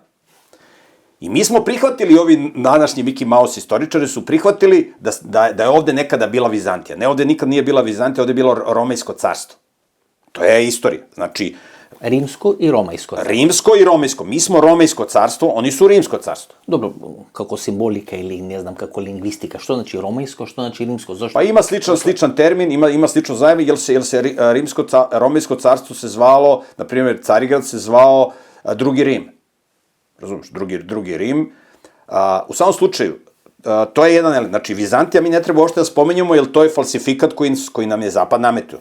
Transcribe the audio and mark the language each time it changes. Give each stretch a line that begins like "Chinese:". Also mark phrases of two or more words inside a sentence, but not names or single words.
Serbian: I mi smo prihvatili, ovi današnji Mickey Mouse istoričari su prihvatili da je ovde nekada bila Vizantija. Ne, ovde nikad nije bila Vizantija, ovde je bilo Romejsko carstvo. To je istorija. Znači,
Macedonian: Римско и Ромајско. Римско и Ромајско.
Serbian: Mi smo Romejsko carstvo, oni su Rimsko carstvo. Dobro,
Macedonian: како символика или не знам како лингвистика, што значи Ромајско, што значи Римско? Зошто?
Serbian: Pa ima sličan termin, ima slično zajedno, jer se Romejsko carstvo se zvalo, na primjer Carigrad se zvao Drugi Rim. Razumiješ, drugi Rim. U samom slučaju, to je jedan element. Znači, Vizantija mi ne treba uopšte da spomenjamo, jer to je falsifikat koji nam je Zapad nametio.